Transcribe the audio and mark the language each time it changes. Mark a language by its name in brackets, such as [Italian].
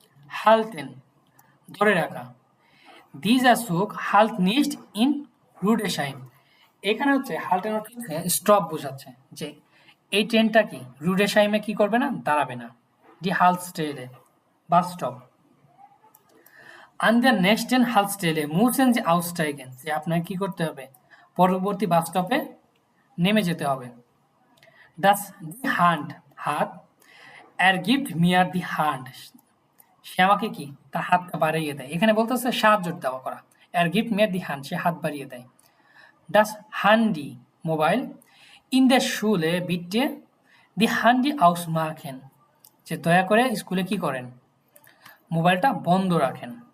[Bangla] হালতেন ধরে রাখা। [German] Dieser Zug halt nicht in Rudesheim, [Bangla] এখানে হচ্ছে হালটেন হচ্ছে স্টপ বোঝাচ্ছে, যে এই ট্রেনটা কি রুডেশাইমে কি করবে না দাঁড়াবে না। D হালস্টেলে bus stop. [German] an der nächsten Haltestelle müssen Sie aussteigen, [Bangla] যে আপনাকে কি করতে হবে পরবর্তী বাস স্টপে নেমে যেতে হবে। [German] das die Hand [Bangla] হাত। [German] gibt mir die Hand, [Bangla] সে আমাকে কি তার হাতটা বাড়িয়ে দেয়। এখানে বলতেছে সাহায্য দেওয়া করা। gibt mir die Hand, সে হাত বাড়িয়ে দেয়। das Handy mobile [German] in der Schule bitte die Handy ausmachen [Bangla] যে দয়া করে স্কুলে কি করেন মোবাইলটা বন্ধ রাখেন